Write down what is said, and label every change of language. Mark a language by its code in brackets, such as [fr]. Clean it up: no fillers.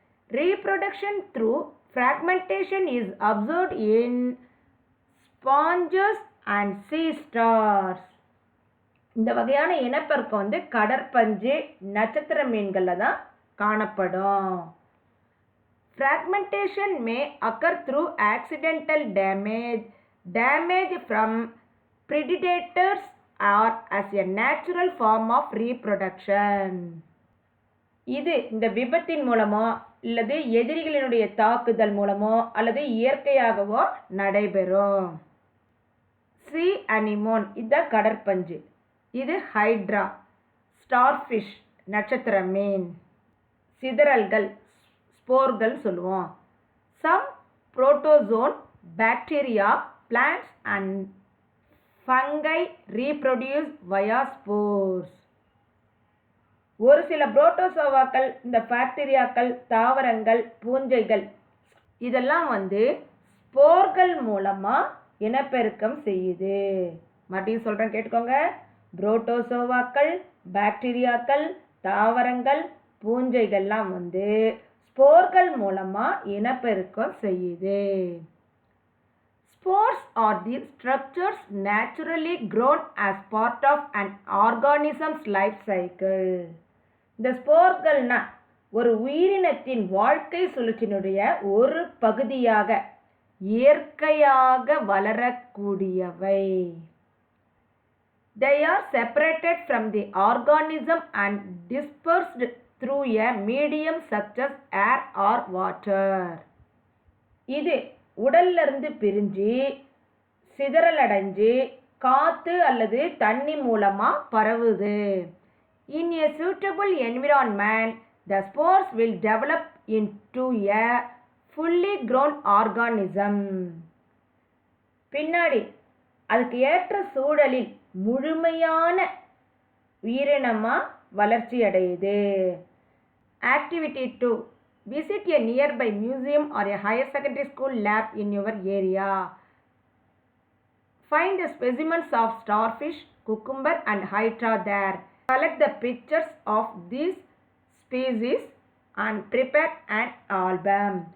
[en] Reproduction through fragmentation is observed in sponges and sea stars. [ta] இந்த வகையான இனப்பெருக்கம் வந்து கடற்பஞ்சு நட்சத்திர மீன்களில் தான் காணப்படும். [en] Fragmentation may occur through accidental damage from predators or as a natural form of reproduction. [ta] இது இந்த விபத்தின் மூலமோ அல்லது எதிரிகளினுடைய தாக்குதல் மூலமோ அல்லது இயற்கையாகவோ நடைபெறும். சி அனிமோன் இதுதான் கடற்பஞ்சு. இது ஹைட்ரா, ஸ்டார்ஃபிஷ் நட்சத்திர மீன். சிதறல்கள் ஸ்போர்கள் சொல்லுவோம். [en] Some protozoan bacteria plants and fungi reproduce via spores. [ta] ஒரு சில புரோட்டோசோவாக்கள், இந்த பாக்டீரியாக்கள், தாவரங்கள், பூஞ்சைகள் இதெல்லாம் வந்து ஸ்போர்கள் மூலமாக இனப்பெருக்கம் செய்யுது. மறுபடியும் சொல்கிறேன் கேட்டுக்கோங்க. புரோட்டோசோவாக்கள், பாக்டீரியாக்கள், தாவரங்கள், பூஞ்சைகள்லாம் வந்து ஸ்போர்கள் மூலமாக இனப்பெருக்கம் செய்யுது. [en] Spores are the structures naturally grown as part of an organism's life cycle. [ta] இந்த ஸ்போர்கள்னா ஒரு உயிரினத்தின் வாழ்க்கை சுழற்சியினுடைய ஒரு பகுதியாக இயற்கையாக வளரக்கூடியவை. [en] They are separated from the organism and dispersed through a medium such as air or water. [ta] இது உடல்ல இருந்து பிரிஞ்சு சிதறலடைஞ்சு காற்று அல்லது தண்ணி மூலமாக பரவுது. [en] In a suitable environment, the spores will develop into a fully grown organism. [ta] பின்னாடி அதுக்கு ஏற்ற சூழலில் முழுமையான உயிரினமாக வளர்ச்சி அடையுது. [en] Activity 2. Visit a nearby museum or a higher secondary school lab in your area. Find the specimens of starfish, cucumber and hydra there. Collect the pictures of these species and prepare an album.